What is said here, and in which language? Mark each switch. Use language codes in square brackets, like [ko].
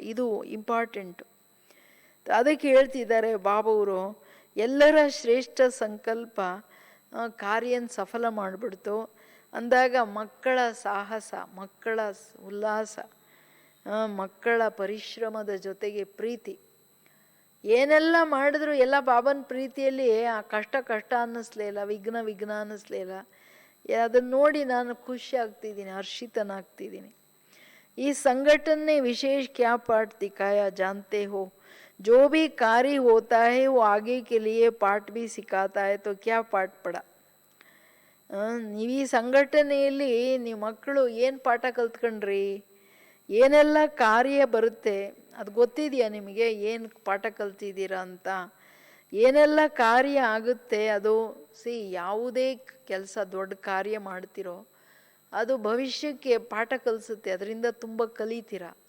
[kn] ಇದು ಇಂಪಾರ್ಟೆಂಟು. ಅದಕ್ಕೆ ಹೇಳ್ತಿದ್ದಾರೆ ಬಾಬವರು, ಎಲ್ಲರ ಶ್ರೇಷ್ಠ ಸಂಕಲ್ಪ ಕಾರ್ಯನ ಸಫಲ ಮಾಡಿಬಿಡ್ತು ಅಂದಾಗ ಮಕ್ಕಳ ಸಾಹಸ, ಮಕ್ಕಳ ಉಲ್ಲಾಸ, ಮಕ್ಕಳ ಪರಿಶ್ರಮದ ಜೊತೆಗೆ ಪ್ರೀತಿ, ಏನೆಲ್ಲ ಮಾಡಿದ್ರು ಎಲ್ಲ ಬಾಬನ ಪ್ರೀತಿಯಲ್ಲಿ ಆ ಕಷ್ಟ ಅನ್ನಿಸ್ಲೇ ಇಲ್ಲ, ವಿಘ್ನ ಅನ್ನಿಸ್ಲೇ ಇಲ್ಲ. ಅದನ್ನು ನೋಡಿ ನಾನು ಖುಷಿ ಆಗ್ತಿದ್ದೀನಿ, ಹರ್ಷಿತನಾಗ್ತಿದ್ದೀನಿ. [hi] ಈ ಸಂಘಟನೆ ವಿಶೇಷ ಕ್ಯಾ ಪಾಠ ದಿಖಾಯ ಜಾನ್ತೆ ಹೋ. जो भी कार्य होता है वो आगे के लिए पाठ भी सिखाता है. तो क्या पाठ पढ़ा. [kn] ನೀವು ಈ ಸಂಘಟನೆಯಲ್ಲಿ ನೀವು ಮಕ್ಕಳು ಏನು ಪಾಠ ಕಲ್ತ್ಕೊಂಡ್ರಿ, ಏನೆಲ್ಲ ಕಾರ್ಯ ಬರುತ್ತೆ ಅದು ಗೊತ್ತಿದೆಯಾ ನಿಮಗೆ, ಏನು ಪಾಠ ಕಲ್ತಿದ್ದೀರಾ ಅಂತ, ಏನೆಲ್ಲ ಕಾರ್ಯ ಆಗುತ್ತೆ ಅದು. ಯಾವುದೇ ಕೆಲಸ ದೊಡ್ಡ ಕಾರ್ಯ ಮಾಡ್ತಿರೋ ಅದು ಭವಿಷ್ಯಕ್ಕೆ ಪಾಠ ಕಲಿಸುತ್ತೆ, ಅದರಿಂದ ತುಂಬ ಕಲಿತೀರಾ.